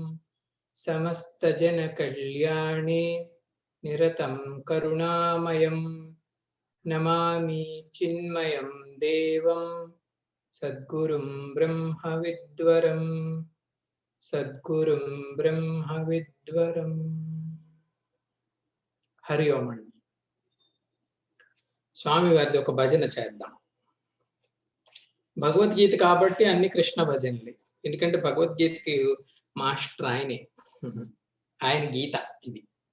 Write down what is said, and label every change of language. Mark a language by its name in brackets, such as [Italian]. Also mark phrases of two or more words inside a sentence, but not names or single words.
[Sanskrit] समस्तजनकल्याणे निरतं करुणामयं नमामि चिन्मयं देवं सद्गुरुं ब्रह्मविद्वरम् సద్గురుం బ్రహ్మ విద్వరం. [Telugu] హరి ఓం అండి. స్వామి వారిది ఒక భజన చేద్దాం. భగవద్గీత కాబట్టి అన్ని కృష్ణ భజనలే, ఎందుకంటే భగవద్గీతకి మాస్టర్ ఆయనే, ఆయన గీత ఇది.